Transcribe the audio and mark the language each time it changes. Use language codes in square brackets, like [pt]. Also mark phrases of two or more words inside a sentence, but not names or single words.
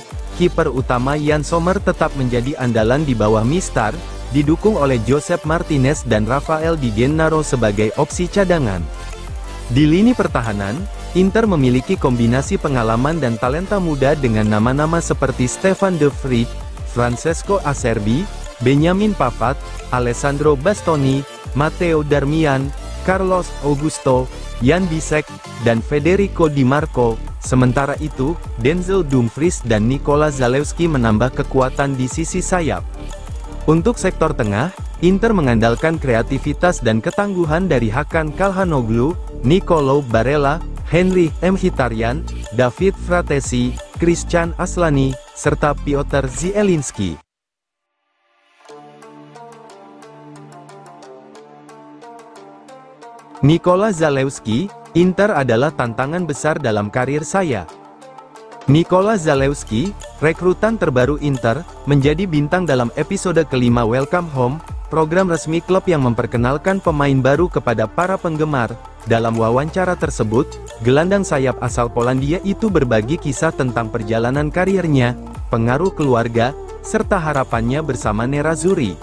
[id] Kiper utama Yann Sommer tetap menjadi andalan di bawah Mistar, didukung oleh Josep Martinez dan Rafael Di Gennaro sebagai opsi cadangan. Di lini pertahanan, Inter memiliki kombinasi pengalaman dan talenta muda dengan nama-nama seperti Stefan De Vrij, Francesco Acerbi, Benjamin Pavard, Alessandro Bastoni, Matteo Darmian, Carlos Augusto, Jan Bisek, dan Federico Di Marco. Sementara itu, Denzel Dumfries dan Nikola Zalewski menambah kekuatan di sisi sayap. Untuk sektor tengah, Inter mengandalkan kreativitas dan ketangguhan dari Hakan Calhanoglu, Nicolo Barella, Henry Mkhitaryan, David Fratesi, Christian Aslani, serta Piotr Zielinski. Nikola Zalewski, Inter adalah tantangan besar dalam karir saya. Nikola Zalewski, rekrutan terbaru Inter, menjadi bintang dalam episode kelima Welcome Home, program resmi klub yang memperkenalkan pemain baru kepada para penggemar. Dalam wawancara tersebut, gelandang sayap asal Polandia itu berbagi kisah tentang perjalanan karirnya, pengaruh keluarga, serta harapannya bersama Nerazzurri.